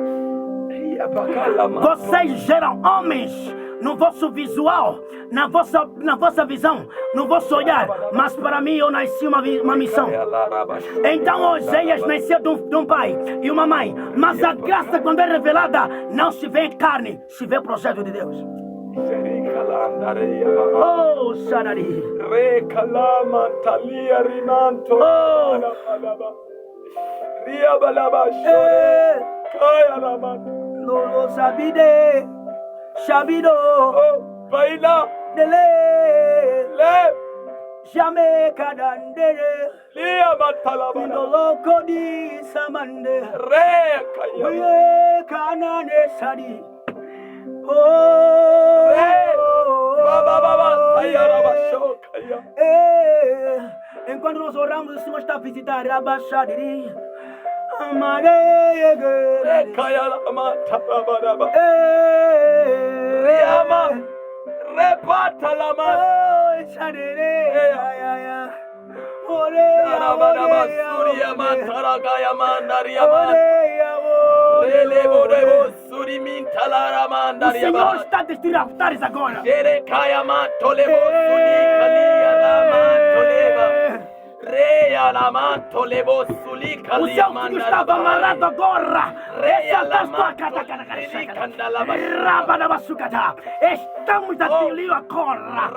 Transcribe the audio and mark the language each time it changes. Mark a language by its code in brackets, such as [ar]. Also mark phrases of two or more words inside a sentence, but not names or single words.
[pt] Vocês geram homens no vosso visual, na vossa visão, no vosso olhar. Mas para mim eu nasci uma missão. Então Oséias nasceu de um pai e uma mãe. Mas a graça, quando é revelada, não se vê em carne, se vê projeto de Deus. Oh, Sarari. Lolo sabide, shabido, baila, dele, jamais kadandere, lia matalaba, indoloko di samande, re kaya, oye kanane sadi, oh, baba, kaya rabasho kaya. Enquanto nós oramos, o Senhor está a visitar Rabashadiri. Kaya lama tabaraba. Riama repata lama. Arabadaba Surya Mantaragaya Mandariama. Relevo Surimin Talaramandariama. O Senhor está a destruir altares agora. Jerekaya Mantolebo Sulikalia Lamantoleba. Reia Lamantolebo Sulikalia O seu filho estava amarrado agora. Estamos a demolir agora.